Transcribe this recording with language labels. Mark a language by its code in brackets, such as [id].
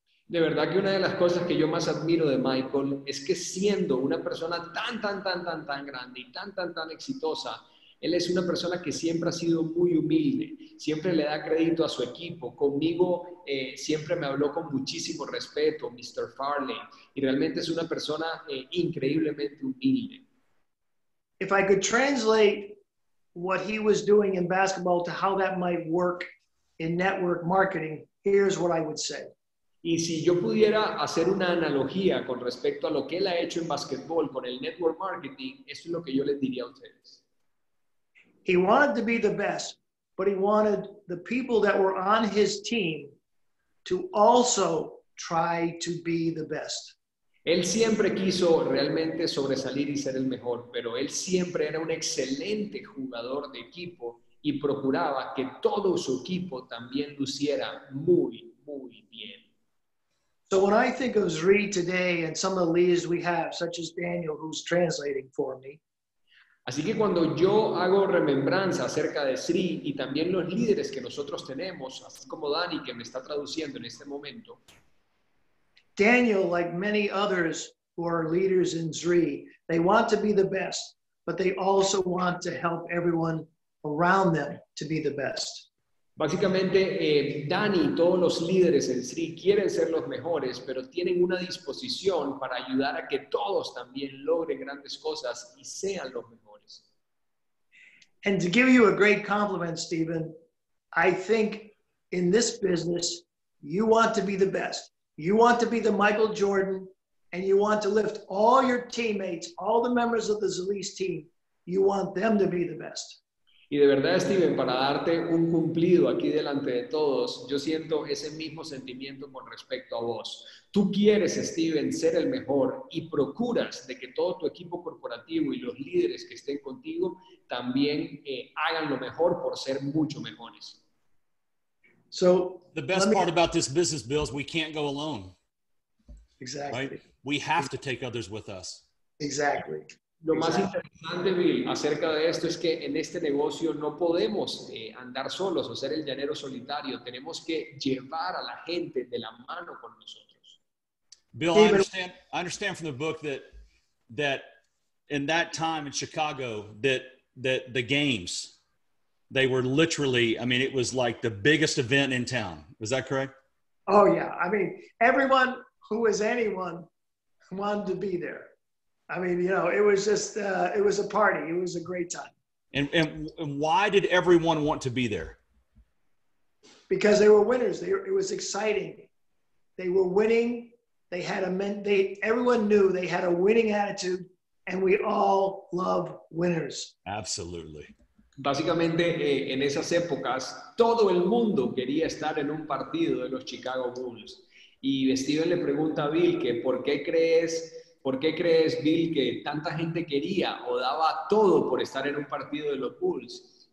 [es] De verdad que una de las cosas que yo más admiro de Michael es que siendo una persona tan grande y tan exitosa, él es una persona que siempre ha sido muy humilde, siempre le da crédito a su equipo. Conmigo siempre me habló con muchísimo respeto, Mr. Farley, y realmente es una persona increíblemente humilde. [en] If I could translate what he was doing in basketball to how that might work in network marketing, here's what I would say. [es] Y si yo pudiera hacer una analogía con respecto a lo que él ha hecho en básquetbol con el network marketing, eso es lo que yo les diría a ustedes. [en] He wanted to be the best, but he wanted the people that were on his team to also try to be the best. [es] Él siempre quiso realmente sobresalir y ser el mejor, pero él siempre era un excelente jugador de equipo y procuraba que todo su equipo también luciera muy bien. [en] So when I think of Zrii today and some of the leaders we have, such as Daniel, who's translating for me, [es] así que cuando yo hago remembranza acerca de Zrii y también los líderes que nosotros tenemos, así como Dani que me está traduciendo en este momento, [en] Daniel, like many others who are leaders in Zrii, they want to be the best, but they also want to help everyone around them to be the best. [es] Básicamente, Dani y todos los líderes en Zrii quieren ser los mejores, pero tienen una disposición para ayudar a que todos también logren grandes cosas y sean los mejores. [en] And to give you a great compliment, Stephen, I think in this business, you want to be the best. You want to be the Michael Jordan, and you want to lift all your teammates, all the members of the Zrii team. You want them to be the best. [es] Y de verdad, Steven, para darte un cumplido aquí delante de todos, yo siento ese mismo sentimiento con respecto a vos. Tú quieres, Steven, ser el mejor y procuras de que todo tu equipo corporativo y los líderes que estén contigo también hagan lo mejor por ser mucho mejores. [en] So the best part about this business, Bill, is we can't go alone. Exactly. Right? We have to take others with us. Exactly. [es] Lo más interesante, Bill, acerca de esto es que en este negocio no podemos andar solos o ser el llanero solitario. Tenemos que llevar a la gente de la mano con nosotros. [en] Bill, I understand from the book that in that time in Chicago, that the games, they were literally, I mean, it was like the biggest event in town. Was that correct? Oh, yeah. I mean, everyone who was anyone wanted to be there. I mean, you know, it was just, it was a party. It was a great time. And why did everyone want to be there? Because they were winners. It was exciting. They were winning. They had everyone knew they had a winning attitude, and we all love winners. Absolutely. [es] Básicamente, en esas épocas, todo el mundo quería estar en un partido de los Chicago Bulls. Y Steven le pregunta a Bill que ¿por qué crees, Bill, que tanta gente quería o daba todo por estar en un partido de los Bulls?